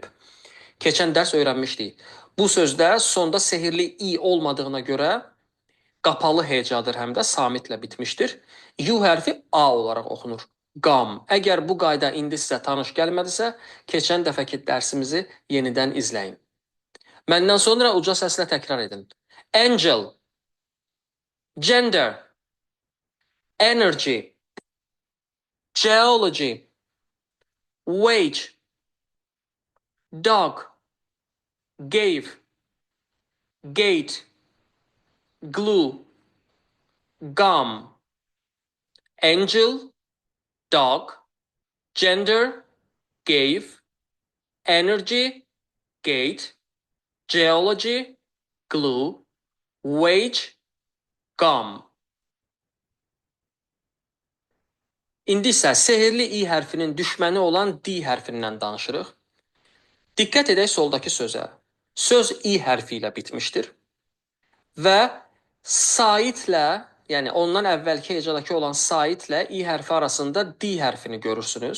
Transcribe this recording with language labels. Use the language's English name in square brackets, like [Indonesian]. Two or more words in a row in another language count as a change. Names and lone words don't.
[Azerbaijani] Keçən dərs öyrənmişdik. Bu sözdə sonda sehrli i olmadığına görə qapalı hecadır, həm də samitlə bitmişdir. U hərfi A olaraq oxunur. Gum. Əgər bu qayda indi sizə tanış gəlmədisə, keçən dəfəki dərsimizi yenidən izləyin. Məndən sonra uca səslə təkrar edin. [English] Angel, gender, energy, geology, wage, dog, gave, gate, glue, gum. Angel, dog, gender, gave, energy, gate, geology, glue, wage, gum. [Azerbaijani] İndi isə sehrli i hərfinin düşməni olan D hərfindən danışırıq. Diqqət edək soldakı sözə. Söz i hərfi ilə bitmişdir və saitlə, yəni ondan əvvəlki hecadakı olan saitlə i hərfi arasında D hərfini görürsünüz.